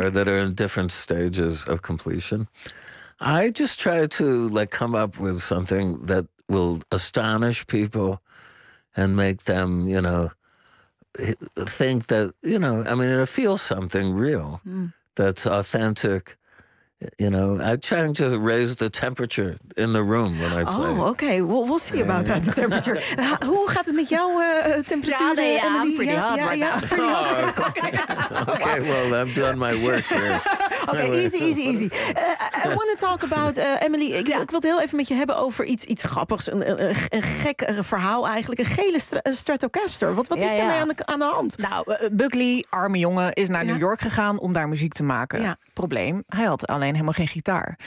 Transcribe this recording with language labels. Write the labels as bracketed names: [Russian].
[English] or that are in different stages of completion. I just try to like come up with something that will astonish people and make them, think that, it feels something real that's authentic. I try and just raise the temperature in the room when I play. Oh, okay. We'll see about that, the temperature. [Dutch] Hoe gaat het met jouw temperatuur? [English] Ja, pretty hard right now. Okay, well, I've done my work here. Okay, easy. I want to talk about, [Dutch] Emily, ik wil het heel even met je hebben over iets grappigs. Een gek verhaal eigenlijk. Een gele Stratocaster. Wat is daarmee aan de hand? Nou, Buckley, arme jongen, is naar New York gegaan om daar muziek te maken. Ja. Probleem, hij had alleen helemaal geen gitaar.